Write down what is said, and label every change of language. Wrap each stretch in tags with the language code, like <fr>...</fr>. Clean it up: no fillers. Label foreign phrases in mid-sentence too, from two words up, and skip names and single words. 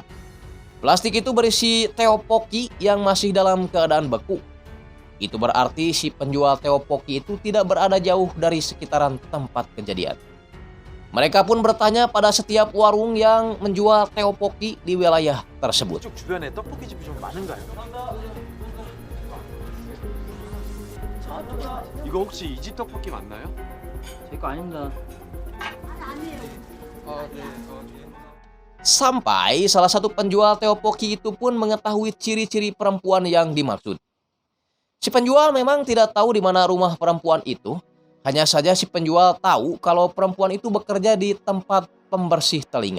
<id>Plastik itu berisi teopoki yang masih dalam keadaan beku. Itu berarti si penjual teopoki itu tidak berada jauh dari sekitaran tempat kejadian. Mereka pun bertanya pada setiap warung yang menjual teopoki di wilayah tersebut.</id> <ko>이거 혹시 이집 떡볶이 맞나요? 제 거 아닙니다.</ko> <id>Sampai salah satu penjual teopoki itu pun mengetahui ciri-ciri perempuan yang dimaksud. Si penjual memang tidak tahu di mana rumah perempuan itu, hanya saja si penjual tahu kalau perempuan itu bekerja di tempat pembersih telinga.</id>